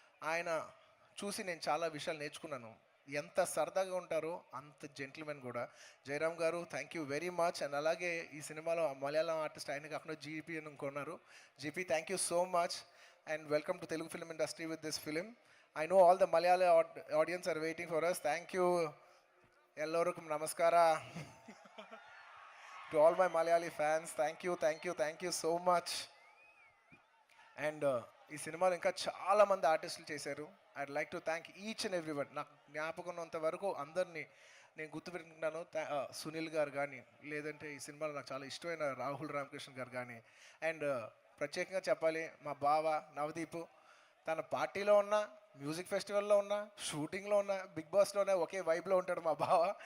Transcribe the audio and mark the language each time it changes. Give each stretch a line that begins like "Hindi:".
Telugu: ఆయన చూసి నేను చాలా విషయాలు నేర్చుకున్నాను. ఎంత సరదాగా ఉంటారో అంత జెంటిల్మెన్ కూడా. జయరామ్ గారు
English: Thank you very much.
Telugu: And అలాగే ఈ సినిమాలో మలయాళం ఆర్టిస్ట్ ఆయన కాకుండా జీపీ అని కొన్నారు.
English: GP thank you so much and welcome to Telugu film industry with this film. I know all the Malayali audience are waiting for us. Thank you.
Malayalam: Ellorukum namaskara.
English: To all my Malayali fans, thank you so much. And
Telugu: ఈ సినిమాలో ఇంకా చాలా మంది ఆర్టిస్టులు చేశారు.
English: I'd like to thank each and every one.
Telugu: నాకు జ్ఞాపకం ఉన్నంత వరకు అందరినీ నేను గుర్తుపెట్టుకుంటున్నాను. సునీల్ గారు కానీ, లేదంటే ఈ సినిమాలో నాకు చాలా ఇష్టమైన రాహుల్ రామకృష్ణ గారు కానీ. అండ్ ప్రత్యేకంగా చెప్పాలి, మా బావ నవదీప్, తన పార్టీలో ఉన్న, మ్యూజిక్ ఫెస్టివల్లో ఉన్న, షూటింగ్లో ఉన్న, బిగ్ బాస్లోనే ఒకే వైబ్లో ఉంటాడు మా బావ.